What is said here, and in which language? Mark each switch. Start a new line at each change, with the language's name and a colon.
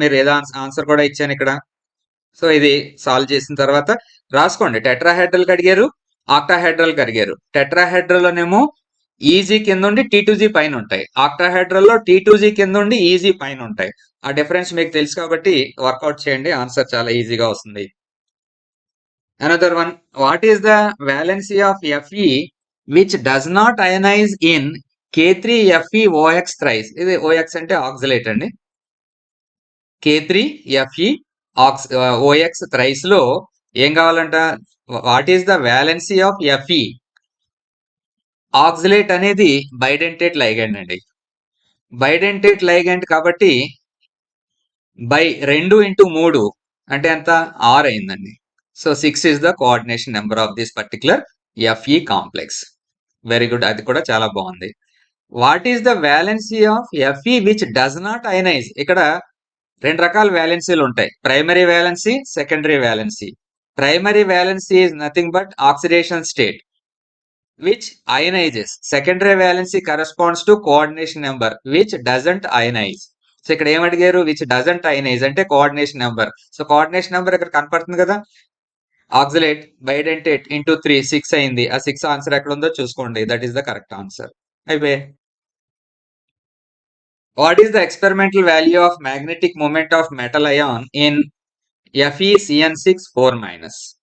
Telugu: మీరు ఏదో ఆన్సర్ కూడా ఇచ్చాను ఇక్కడ. సో ఇది సాల్వ్ చేసిన తర్వాత రాసుకోండి. టెట్రాహెడ్రల్ కి అడిగారు, ఆక్టాహెడ్రల్ కి అడిగారు. టెట్రాహెడ్రల్ లోనేమో ఈజీ కింద ఉండి T2G పైన ఉంటాయి. ఆక్టాహెడ్రల్ లో T2G కింద ఉండి ఈజీ పైన ఉంటాయి. ఆ డిఫరెన్స్ మీకు తెలుసు కాబట్టి వర్కౌట్ చేయండి, ఆన్సర్ చాలా ఈజీగా వస్తుంది.
English: Another one, what is the valency of Fe which does not ionize in K3FeOX thrice?
Telugu: ఇది OX అంటే ఆక్సిలేట్ అండి. K3FeOX thrice లో ఏం కావాలంట?
English: What is the valency of Fe?
Telugu: Oxalate అనేది బైడెంటేట్ లైగండ్ అండి. బైడెంటేట్ లైగెండ్ కాబట్టి బై 2 into 3 అంటే ఎంత 6 అయిందండి.
English: So 6 is the coordination number of this particular Fe complex.
Telugu: Very good, అది కూడా చాలా బాగుంది.
English: What is the valency of Fe which does not ionize?
Telugu: ఇక్కడ 2 రకాల వ్యాలెన్సీలు ఉంటాయి, primary valency, secondary valency.
English: Primary valency is nothing but oxidation state which ionizes. Secondary valency corresponds to coordination number which doesn't ionize.
Telugu: So ఇక్కడ ఏమడిగారు,
English: which doesn't ionize
Telugu: అంటే coordination number. So coordination number ఇక్కడ కనపడుతుంది కదా, oxalate bidentate into 3 6 అయింది. ఆ 6 answer ఎక్కడ ఉందో చూసుకోండి,
English: That is the correct answer.
Telugu: అయిపోయి
English: What is the experimental value of magnetic moment of metal ion in FeCN6 4-?